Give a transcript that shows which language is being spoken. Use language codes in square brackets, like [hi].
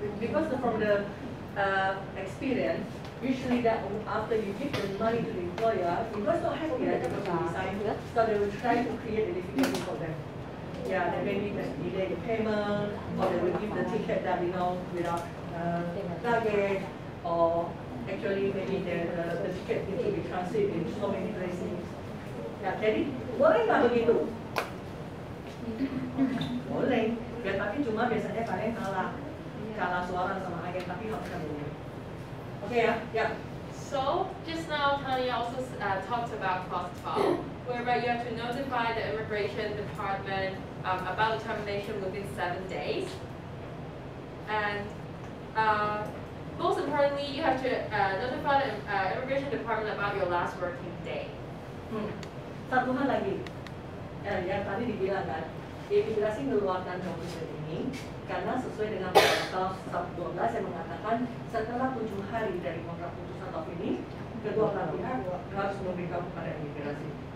[en] Because from the experience, usually that after you give the money to the employer not happy that because you resign, so they will try to create a difficulty for them. Yeah, they maybe delay the payment, or they will give the ticket that without luggage, or actually maybe the ticket needs to be transit in so many places. [id] Ya, jadi boleh nggak begitu? Boleh. Ya, tapi cuma biasanya kalian kalah suara sama agen, tapi harusnya boleh. Oke ya, ya. [en] So just now, Tanya also talked about clause 12, whereby you have to notify the immigration department about the termination within 7 days, and most importantly, you have to notify the immigration department about your last working day. [id] Satu hal lagi, yang tadi dibilang kan, imigrasi mengeluarkan notice ini karena sesuai dengan pasal 12 yang mengatakan setelah 7 hari dari kontrak putusan atau ini, kedua belah pihak harus memberitahu kepada imigrasi.